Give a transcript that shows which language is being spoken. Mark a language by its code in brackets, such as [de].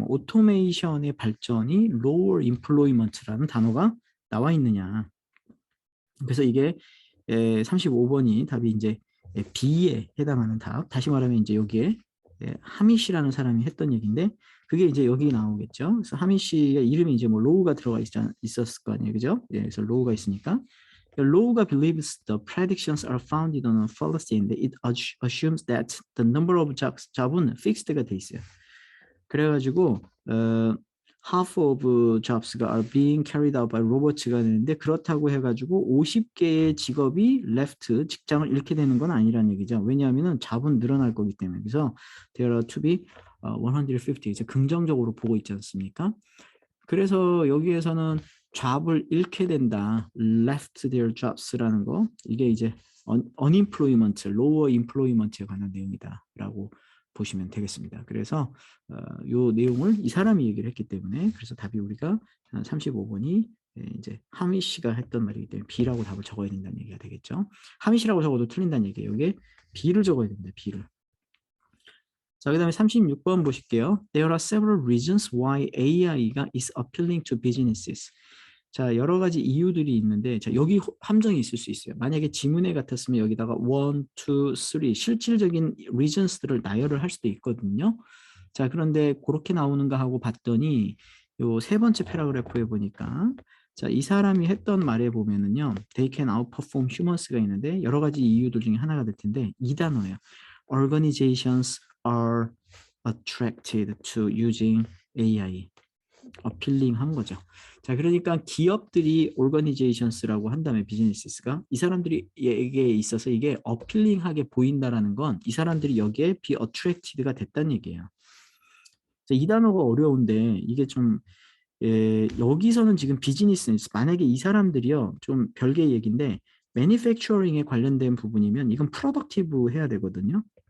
[ko] 뭐 오토메이션의 발전이 [en] lower employment [ko] 라는 단어가 나와 있느냐. 그래서 이게 35번이 답이 이제 B에 해당하는 답. 다시 말하면 이제 여기에 하미시라는 사람이 했던 얘기인데 그게 이제 여기 나오겠죠. 그래서 하미시의 이름이 이제 뭐 로우가 들어가 있었을 거 아니에요, 그죠? 그래서 로우가 있으니까 로우가 [en] believes the predictions are founded on a fallacy and it assumes that the number of jobs은 fixed가 돼 있어요. [ko] 그래가지고 [en] half of jobs [ko] 가 [en] are being carried out by robots [ko] 가 되는데 그렇다고 해가지고 50개의 직업이 left 직장을 잃게 되는 건 아니라는 얘기죠. 왜냐하면은 잡은 늘어날 거기 때문에. 그래서 [en] there are to be 150 [ko] 이제 긍정적으로 보고 있지 않습니까? 그래서 여기에서는 job을 잃게 된다. [en] left their jobs [ko] 라는 거. 이게 이제 unemployment, [en] lower employment [ko] 에 관한 내용이다라고 보시면 되겠습니다. 그래서 요 내용을 이 사람이 얘기를 했기 때문에 그래서 답이 우리가 35번이 이제 하미 씨가 했던 말이기 때문에 B라고 답을 적어야 된다는 얘기가 되겠죠. 하미 씨라고 적어도 틀린다는 얘기예요. 여기에 B를 적어야 됩니다. B를. 자, 그 다음에 36번 보실게요. [en] There are several reasons why AI가 is appealing to businesses. [ko] 자, 여러 가지 이유들이 있는데, 자, 여기 함정이 있을 수 있어요. 만약에 지문에 같았으면 여기다가 1, 2, 3 실질적인 reasons들을 나열을 할 수도 있거든요. 자, 그런데 그렇게 나오는가 하고 봤더니 요 세 번째 패러그래프에 보니까 자, 이 사람이 했던 말에 보면은요. [en] They can outperform humans [ko] 가 있는데 여러 가지 이유들 중에 하나가 될 텐데 이 단어예요. [en] Organizations are attracted to using AI. [ko] appealing 한 거죠. 자, 그러니까 기업들이 organizations라고 한다면 비즈니스가 이 사람들에게 있어서 이게 appealing하게 보인다라는 건 이 사람들이 여기에 be attracted가 됐다는 얘기예요. 자, 이 단어가 어려운데 이게 좀 여기서는 지금 비즈니스 만약에 이 사람들이요 좀 별개의 얘기인데 매니팩처링에 관련된 부분이면 이건 프로덕티브 해야 되거든요.